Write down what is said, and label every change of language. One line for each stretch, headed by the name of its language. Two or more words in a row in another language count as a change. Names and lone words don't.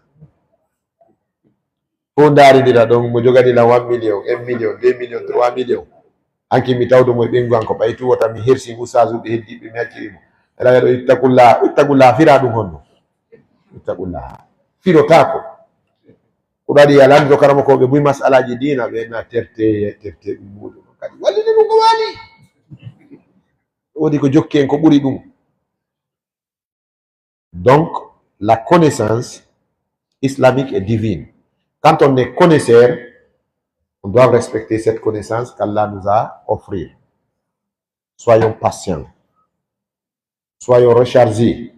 Fula: fo daaridira ɗon mo joganilan 1 million 1 million 2 million 3 million hanki mi tawdo mo ɓengu an ko ɓaytu wota mi hersi usajuɓe heddiɓe mi haccirimo ala ɗo ittaqullaha fira ɗum honno. ittaqullaha firotako ko ɗaɗi alanndo karamokoɓe buy masalaji dina ɓe na terte ɗum muɗum kadi wallide ɗum ko waali wodi ko jokki en ko ɓuri ɗum.
French: donc la connaissance islamique est divine. Quand on est connaisseur, on doit respecter cette connaissance qu'Allah nous a offert. Soyons patients. Soyons rechargés.